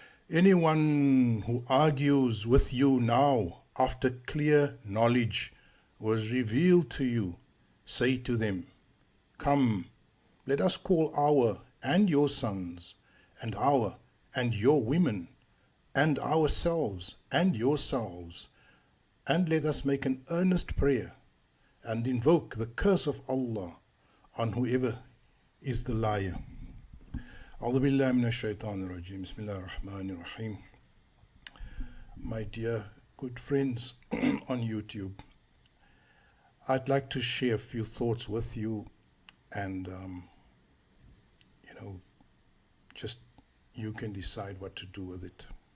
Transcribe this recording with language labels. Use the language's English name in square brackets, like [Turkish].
[English] Anyone who argues with you now after clear knowledge was revealed to you, say to them, come, let us call our and your sons, and our and your women, and ourselves and yourselves, and let us make an earnest prayer and invoke the curse of Allah on whoever is the liar. [Arabic] أعوذ بالله من الشيطان الرجيم بسم الله الرحمن الرحيم. [English] My dear good friends on YouTube, I'd like to share a few thoughts with you, and just you can decide what to do with it.